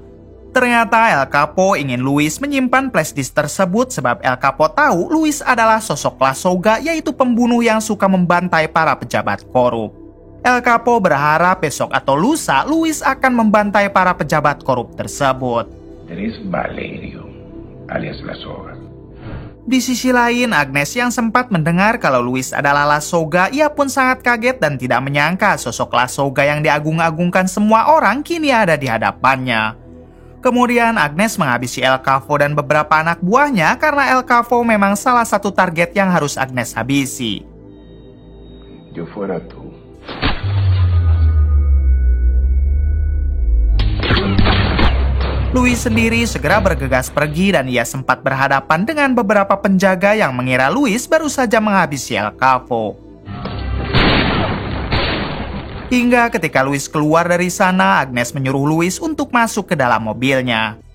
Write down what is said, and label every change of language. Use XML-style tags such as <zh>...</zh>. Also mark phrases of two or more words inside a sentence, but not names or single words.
<id>Ternyata El Capo ingin Luis menyimpan flashdisk tersebut sebab El Capo tahu Luis adalah sosok La Soga, yaitu pembunuh yang suka membantai para pejabat korup. El Capo berharap besok atau lusa Luis akan membantai para pejabat korup tersebut.</id> <en>There is Valerio, alias La Soga.</en> <id>Di sisi lain, Agnes yang sempat mendengar kalau Luis adalah La Soga, ia pun sangat kaget dan tidak menyangka sosok La Soga yang diagung-agungkan semua orang kini ada di hadapannya. Kemudian Agnes menghabisi El Capo dan beberapa anak buahnya karena El Capo memang salah satu target yang harus Agnes habisi.</id> <es>Yo fuera tú.</es> <id>Luis sendiri segera bergegas pergi dan ia sempat berhadapan dengan beberapa penjaga yang mengira Luis baru saja menghabisi El Capo. Hingga ketika Luis keluar dari sana, Agnes menyuruh Luis untuk masuk ke dalam mobilnya.</id>